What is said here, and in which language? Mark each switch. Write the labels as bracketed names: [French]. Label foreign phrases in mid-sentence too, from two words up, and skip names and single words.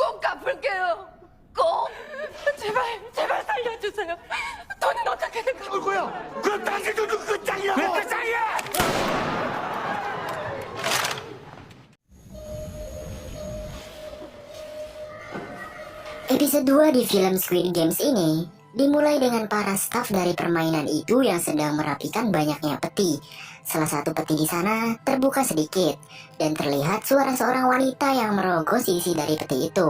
[Korean] 갚을게요. 꼭. 제발, 제발 살려주세요. 돈은 어떻게든 갚을 거야. 그럼 당신도 끝장이라고. 왜 끝장이야? [Indonesian] Episode 2 di film Squid Games ini dimulai dengan para staf dari permainan itu yang sedang merapikan banyaknya peti. Salah satu peti di sana terbuka sedikit dan terlihat suara seorang wanita yang merogoh sisi dari peti itu.